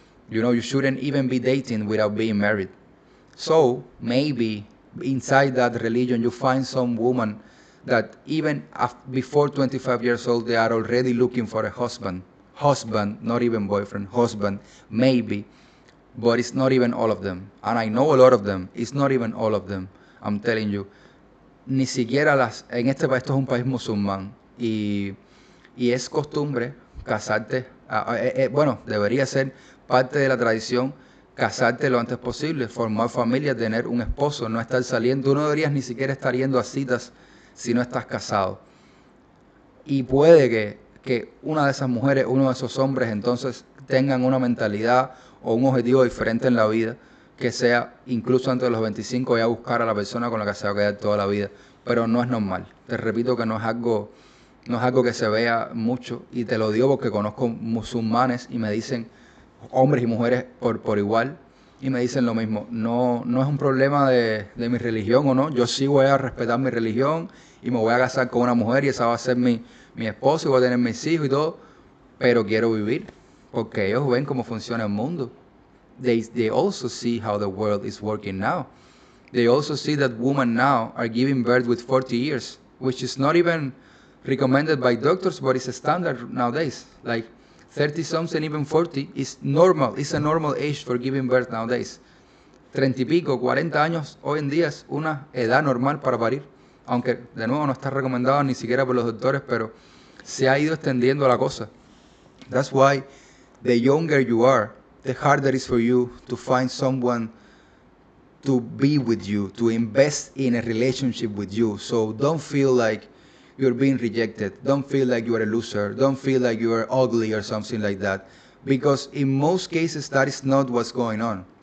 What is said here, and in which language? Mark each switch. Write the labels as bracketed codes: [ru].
[en] You know, you shouldn't even be dating without being married. So maybe inside that religion you find some woman that even before 25 years old they are already looking for a husband, not even boyfriend, husband, maybe, but it's not even all of them. And I know a lot of them. It's not even all of them. I'm telling you. [es] Ni siquiera en este país, esto es un país musulmán y es costumbre casarte, bueno, debería ser parte de la tradición casarte lo antes posible, formar familia, tener un esposo, no estar saliendo. Tú no deberías ni siquiera estar yendo a citas si no estás casado. Y puede que una de esas mujeres, uno de esos hombres, entonces tengan una mentalidad o un objetivo diferente en la vida, que sea incluso antes de los 25 ya buscar a la persona con la que se va a quedar toda la vida. Pero no es normal. Te repito que no es algo no es algo que se vea mucho, y te lo digo porque conozco musulmanes y me dicen, hombres y mujeres por igual, y me dicen lo mismo, no es un problema de mi religión o no, yo sí voy a respetar mi religión y me voy a casar con una mujer y esa va a ser mi esposo y voy a tener mis hijos y todo, pero quiero vivir, porque ellos ven cómo funciona el mundo. [en] They also see how the world is working now. They also see that women now are giving birth with 40 years, which is not even recommended by doctors, but it's a standard nowadays. Like 30 something, even 40 is normal. It's a normal age for giving birth nowadays. [es] 30 y pico, 40 años hoy en día es una edad normal para parir. Aunque de nuevo no está recomendado ni siquiera por los doctores, pero se ha ido extendiendo la cosa. [en] That's why the younger you are, the harder it is for you to find someone to be with you, to invest in a relationship with you. So don't feel like you're being rejected. Don't feel like you are a loser. Don't feel like you are ugly or something like that. Because in most cases, that is not what's going on.